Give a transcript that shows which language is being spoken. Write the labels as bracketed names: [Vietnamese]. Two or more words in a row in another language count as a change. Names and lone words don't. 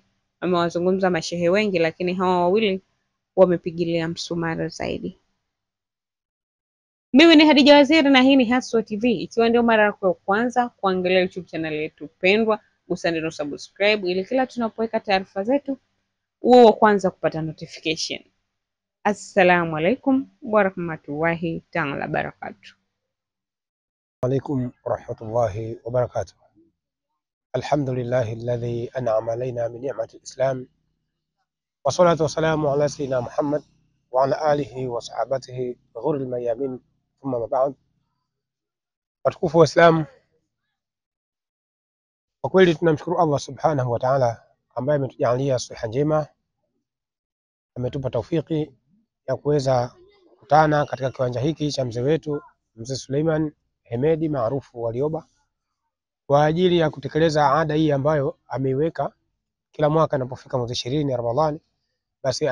[Swahili] Amewazungumza mashehe wengi, lakini hawa wawili wamepigilia msumara zaidi. Mimi ni Hadija Waziri na hii ni Haswa TV. Ikiwa ndio mara yako ya kwanza kuangalia YouTube channel yetu pendwa, gusa neno subscribe ili kila tunapoweka taarifa zetu uwe wa kwanza kupata notification. [Arabic] السلام عليكم ورحمة الله تعالى وبركاته. عليكم ورحمة الله وبركاته. الحمد لله الذي أنعم علينا من نعمة الإسلام، والصلاة والسلام على سيدنا محمد وعلى آله وصحابته غر الميامين، ثم ما بعد. [Swahili] watukufu wa Islam, kwa kweli tunamshukuru Allah [Arabic] سبحانه وتعالى [Swahili] ambaye ametujalia siha njema, ametupa taufiki ya kuweza kukutana katika kiwanja hiki cha mzee wetu Mzee Suleiman Hemedi maarufu Warioba, kwa ajili ya kutekeleza ada hii ambayo ameiweka kila mwaka inapofika mwezi 20 ya Ramadhani.